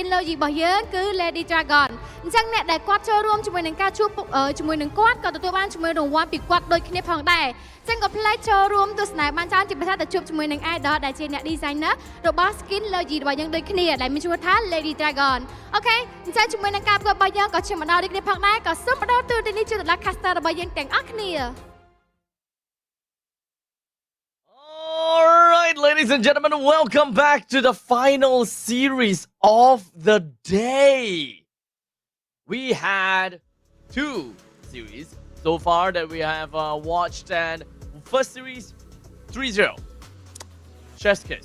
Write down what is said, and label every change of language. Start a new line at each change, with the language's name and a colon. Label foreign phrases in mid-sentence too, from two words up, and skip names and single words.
Khmer: logo របស់យើងគឺ Lady Dragon អញ្ចឹងអ្នកដែលគាត់ចូលរួមជាមួយនឹងការជួបជាមួយនឹងគាត់ក៏ទទួលបានជាមួយរង្វាន់ពីគាត់ដូចគ្នាផងដែរចឹងក៏ផ្លែចូលរួមទស្សនាបានច្រើនជាពិសេសទៅជួបជាមួយនឹង idol ដែលជាអ្នក designer របស់
English: skin logo
Khmer: របស់យើងដូចគ្នាដែលមានឈ្មោះថា Lady Dragon អូខេអញ្ចឹងជាមួយនឹងការប្រកួតរបស់យើងក៏ជាម្ដងដូចគ្នាផងដែរក៏សូមបដោតទូរទស្សន៍នេះជូនដល់ caster របស់យើងទាំងអស់គ្នា
English: Alright, ladies and gentlemen, welcome back to the final series of the day. We had 2 series so far that we have watched, and first series 3-0, chef's kiss.